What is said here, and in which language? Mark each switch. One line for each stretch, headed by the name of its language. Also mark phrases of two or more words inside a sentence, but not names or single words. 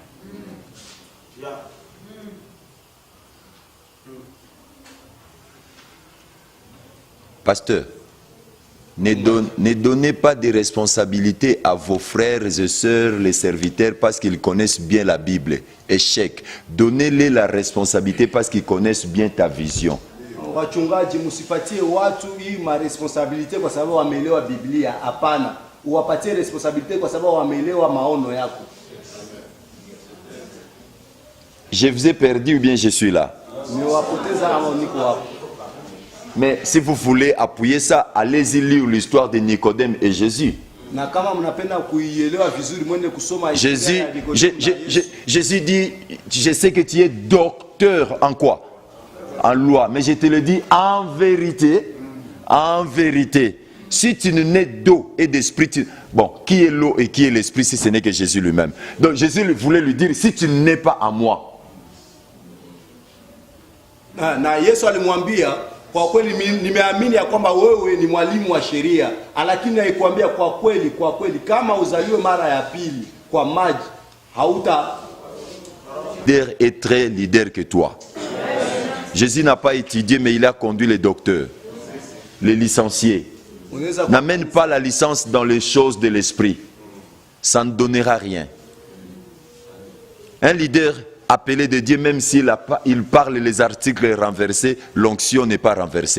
French: Pasteur, ne donnez pas de responsabilités à vos frères et sœurs, les serviteurs, parce qu'ils connaissent bien la Bible. Échec. Donnez-les la responsabilité parce qu'ils connaissent bien ta vision.
Swahili: Wachungaji, musipatie watu hii responsabilité kwa sababu wameelewa Biblia. Hapana, uwapatie responsabilité kwa sababu wameelewa maono yako.
French: Je vous ai perdu ou bien je suis là? Mais si vous voulez appuyer ça, allez-y lire l'histoire de Nicodème et Jésus. Jésus dit, je sais que tu es docteur en quoi? En loi. Mais je te le dis en vérité, Si tu ne nais d'eau et d'esprit, bon, qui est l'eau et qui est l'esprit si ce n'est que Jésus lui-même? Donc Jésus voulait lui dire, si tu ne nais pas à moi.
Swahili: Na Yesu alimwambia, kwa kweli nimeamini ya kwamba wewe ni mwalimu wa sheria, lakini haikwambia kwa kweli kama uzaliwe mara ya pili kwa maji hauta.
French: Leader est très leader que toi. Jésus n'a pas étudié, mais il a conduit les docteurs, les licenciés. N'amène pas la licence dans les choses de l'esprit. Ça ne donnera rien. Un leader appelé de Dieu, même s'il parle les articles renversés, l'onction n'est pas renversée.